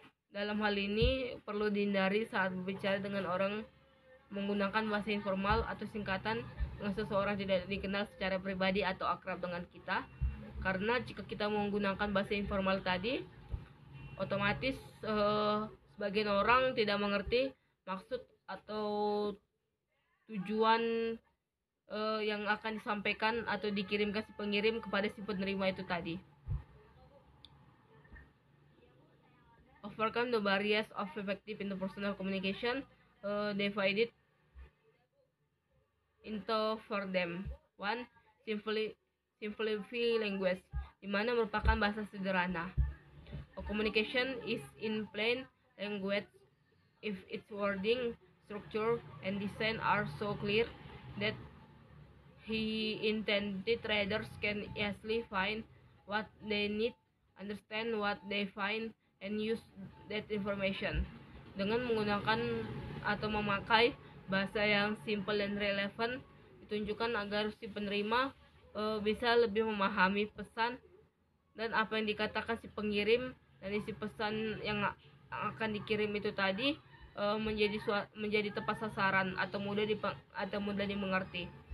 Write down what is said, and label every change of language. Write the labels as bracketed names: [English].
[Indonesian] Dalam hal ini perlu dihindari saat berbicara dengan orang menggunakan bahasa informal atau singkatan dengan seseorang tidak dikenal secara pribadi atau akrab dengan kita, karena jika kita menggunakan bahasa informal tadi, otomatis sebagian orang tidak mengerti maksud atau tujuan yang akan disampaikan atau dikirimkan si pengirim kepada si penerima itu tadi. [English] Overcome the barriers of effective interpersonal communication, divided into for them. One, simplify language, [Indonesian] di mana merupakan bahasa sederhana. [English] A communication is in plain language if its wording, structure, and design are so clear that intended readers can easily find what they need, understand what they find, and use that information. [Indonesian] Dengan menggunakan atau memakai bahasa yang simple dan relevan, ditunjukkan agar si penerima bisa lebih memahami pesan dan apa yang dikatakan si pengirim, dan isi pesan yang akan dikirim itu tadi menjadi tepat sasaran atau mudah dimengerti.